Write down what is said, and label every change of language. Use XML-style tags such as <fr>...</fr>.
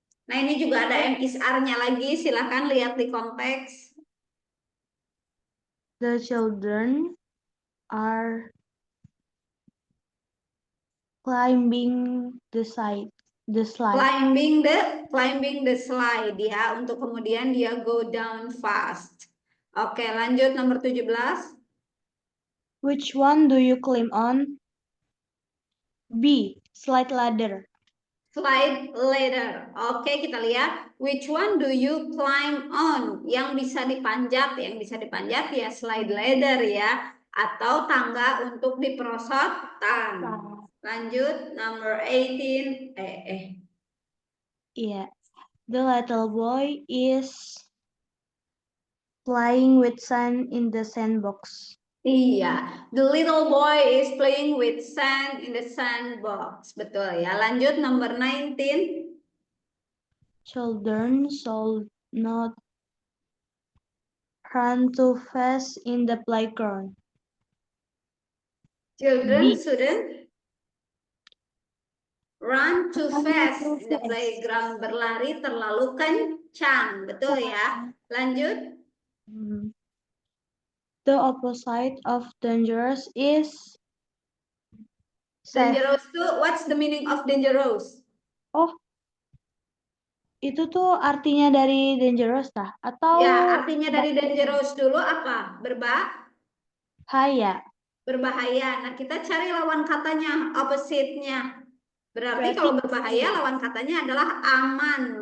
<id>Nah, ini juga ada MSR-nya lagi. Silahkan lihat di konteks.</id> <en>The children are climbing the slide. Climbing the slide</en> <id>ya, untuk kemudian dia</id> <en>go down fast.</en> <id>Oke, lanjut nomor 17.</id> <en>Which one do you climb on? B. Slide ladder. Slide ladder.</en> <id>Oke, kita lihat.</id> <en>Which one do you climb on?</en> <id>Yang bisa dipanjat ya slide ladder ya, atau tangga untuk diperosotan. Lanjut number 18.</id> <en>Yeah. The little boy is playing with sand in the sandbox. Iya, the little boy is playing with sand in the sandbox.</en> <id>Betul ya. Lanjut number 19.</id> <en>Children should not run too fast in the playground. Children B. shouldn't run too fast in the playground.</en> <id>Berlari terlalu kencang. Betul ya. Lanjut.</id> <en>The opposite of dangerous is safe. Dangerous tuh, what's the meaning of dangerous?</en> <id>Oh, itu tuh artinya dari dangerous tah? Atau Ya, artinya dari dangerous dulu apa? bahaya. Berbahaya. Nah, kita cari lawan katanya, opposite-nya. Berarti kalau berbahaya lawan katanya adalah aman.</id>